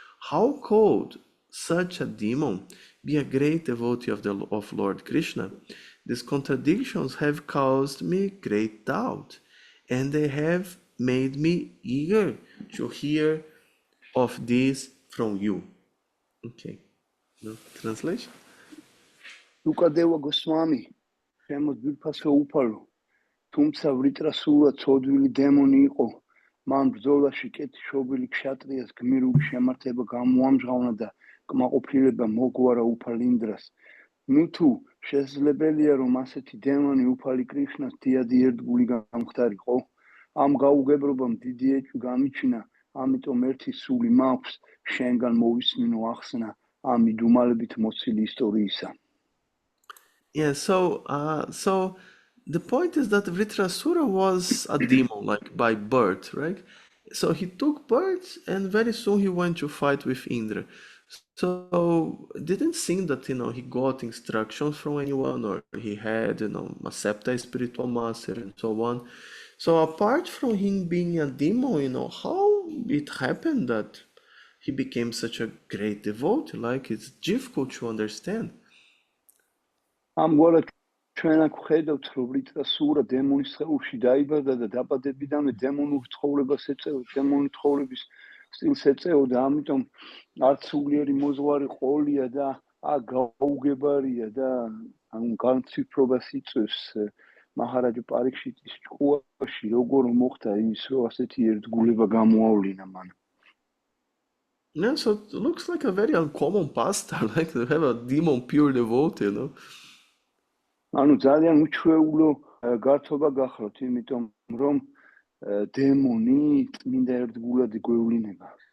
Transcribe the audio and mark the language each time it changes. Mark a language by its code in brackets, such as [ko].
[en] How could such a demon be a great devotee of Lord Krishna? These contradictions have caused me great doubt, and they have made me eager to hear of this from you. Okay. No translation? [ka] Sukadeva Goswami, შემოს ძვირფასო უფალო, თუმცა ვრიტრასურა ცოდვილი დემონი იყო, მან ბრძოლაში კეთილშობილი ქშატრიას გმირული შემართება გამოამჟღავნა და კმაყოფილება მოგვარა უფალ ინდრას. ნუ თუ შესაძლებელია, რომ ასეთი დემონი უფალი კრიშნას დიადი ერთგული გამხდარიყო, ამ გაუგებრობამ დიდი ეჭვი გამიჩინა, ამიტომ ერთი სული მაქვს შენგან მოვისმინო ახსნა ამ მიდუმალებით მოცილი ისტორიისა. [en] Yeah, so the point is that Vritrasura was a demon, like by birth, right? So he took birth and very soon he went to fight with Indra. So it didn't seem that, he got instructions from anyone or he had, accepted a spiritual master and so on. So apart from him being a demon, how it happened that he became such a great devotee? Like, it's difficult to understand. [ka] ამგვარად ჩვენ აქ ვხედავთ, რომ ვრიტრასურა დემონის სხეულში დაიბადა და დაბადებიდანვე დემონურ ცხოვრებას ეწეოდა, დემონური ცხოვრების სტილს ეწეოდა, ამიტომ არც სულიერი მოძღვარი ყოლია და გაუგებარია და განცვიფრობას იწვევს მაჰარაჯა პარიქშიტის ჭკუაში, როგორ მოხდა ის, რომ ასეთი ერთგულება გამოავლინა მან. [en] Yeah, so it looks like a very uncommon pasta, like to have a demon pure devotee, [ka] ანუ ძალიან უჩვეულო გართობა გახლავთ, იმიტომ რომ დემონი წმინდა ერთგულად გვევლინება.